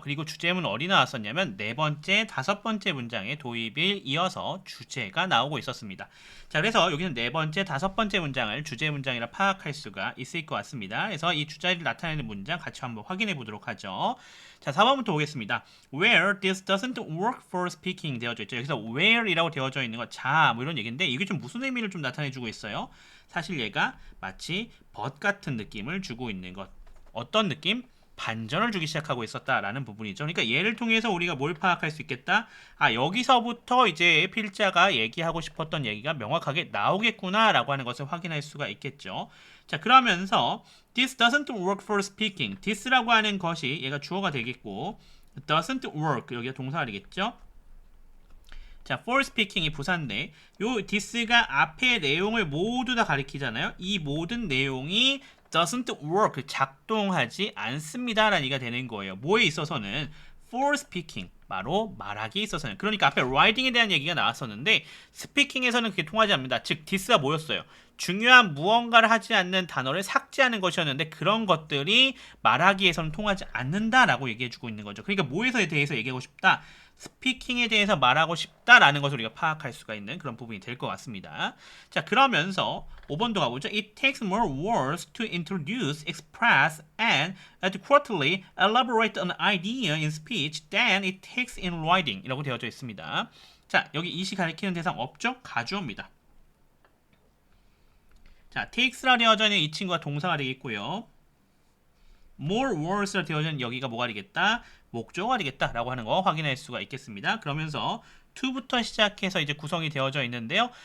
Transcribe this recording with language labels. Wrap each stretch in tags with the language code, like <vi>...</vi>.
<ko>그리고 주제문 어디 나왔었냐면 네 번째, 다섯 번째 문장에 도입을 이어서 주제가 나오고 있었습니다. 자, 그래서 여기는 네 번째, 다섯 번째 문장을 주제 문장이라 파악할 수가 있을 것 같습니다. 그래서 이 주제를 나타내는 문장 같이 한번 확인해 보도록 하죠. 자, 4번부터 오겠습니다.</ko> <en>Where this doesn't work for speaking</en> <ko>되어져 있죠. 여기서 where이라고 되어져 있는 거, 자, 뭐 이런 얘기인데 이게 좀 무슨 의미를 좀 나타내주고 있어요? 사실 얘가 마치 but 같은 느낌을 주고 있는 것. 어떤 느낌? 반전을 주기 시작하고 있었다라는 부분이죠. 그러니까 얘를 통해서 우리가 뭘 파악할 수 있겠다? 아, 여기서부터 이제 필자가 얘기하고 싶었던 얘기가 명확하게 나오겠구나라고 하는 것을 확인할 수가 있겠죠. 자, 그러면서</ko> <en>this doesn't work for speaking.</en> <ko>this라고 하는 것이 얘가 주어가 되겠고 doesn't work 여기가 동사가 되겠죠. 자, for speaking이 부사인데 요 this가 앞의 내용을 모두 다 가리키잖아요. 이 모든 내용이 doesn't work, 작동하지 않습니다 라는 얘기가 되는 거예요. 뭐에 있어서는?</ko> <en>for speaking,</en> <ko>바로 말하기에 있어서는. 그러니까 앞에 writing에 대한 얘기가 나왔었는데 speaking에서는 그게 통하지 않습니다. 즉 this가 뭐였어요? 중요한 무언가를 하지 않는 단어를 삭제하는 것이었는데 그런 것들이 말하기에서는 통하지 않는다라고 얘기해주고 있는 거죠. 그러니까 뭐에 대해서 얘기하고 싶다? 스피킹에 대해서 말하고 싶다라는 것을 우리가 파악할 수가 있는 그런 부분이 될 것 같습니다. 자, 그러면서 5번도 가보죠.</ko> <en>It takes more words to introduce, express, and adequately elaborate an idea in speech than it takes in writing</en> <ko>이라고 되어져 있습니다. 자, 여기 이시 가리키는 대상 없죠? 가주어입니다. 자, takes라 되어져 있는 이 친구가 동사가 되겠고요. more words라 되어져 있는 여기가 뭐가 되겠다? 목적어가 되겠다라고 하는 거 확인할 수가 있겠습니다. 그러면서 to부터 시작해서 이제 구성이 되어져 있는데요.</ko>